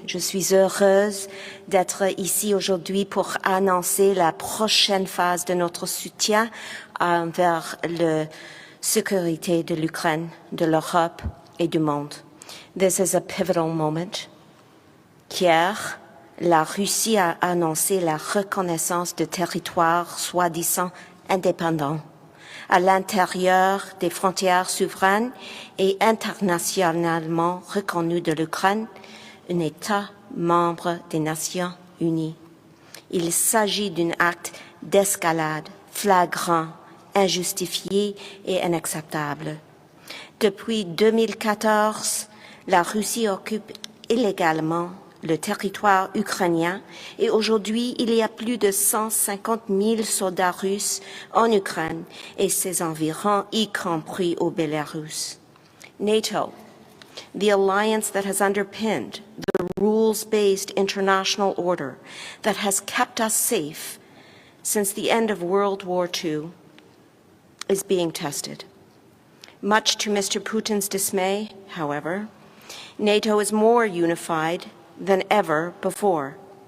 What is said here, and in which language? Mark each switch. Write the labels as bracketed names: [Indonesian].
[French] Je suis heureuse d'être ici aujourd'hui pour annoncer la prochaine phase de notre soutien envers la sécurité de l'Ukraine, de l'Europe et du monde. [English] This is a pivotal moment. [French] Hier, la Russie a annoncé la reconnaissance de territoires soi-disant indépendants à l'intérieur des frontières souveraines et internationalement reconnues de l'Ukraine, un État membre des Nations Unies. Il s'agit d'un acte d'escalade flagrant, injustifié et inacceptable. Depuis 2014, la Russie occupe illégalement le territoire ukrainien et aujourd'hui, il y a plus de 150 000 soldats russes en Ukraine et ses environs, y compris au Bélarus. [English] NATO, the alliance that has underpinned the rules-based international order that has kept us safe since the end of World War II, is being tested. Much to Mr. Putin's dismay, however, NATO is more unified than ever before.